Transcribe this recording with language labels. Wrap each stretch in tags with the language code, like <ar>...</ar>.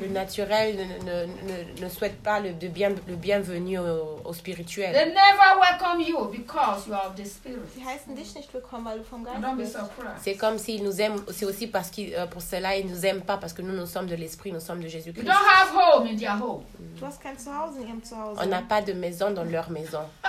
<fr>Le naturel ne souhaite pas le bienvenu au spirituel.</fr> <en>They never welcome you because you are of the spirit.</en> <de>Sie heißen dich nicht willkommen, weil du vom Geist bist.</de> <fr>C'est comme s'ils nous aiment, c'est aussi parce qu'ils pour cela ils nous aiment pas parce que nous sommes de l'esprit, nous sommes de Jésus-Christ.</fr> <en>You don't have home in their home.</en> <de>Tu hast kein Zuhause in ihrem Zuhause.</de> <fr>On n'a pas de maison dans leur maison.</fr>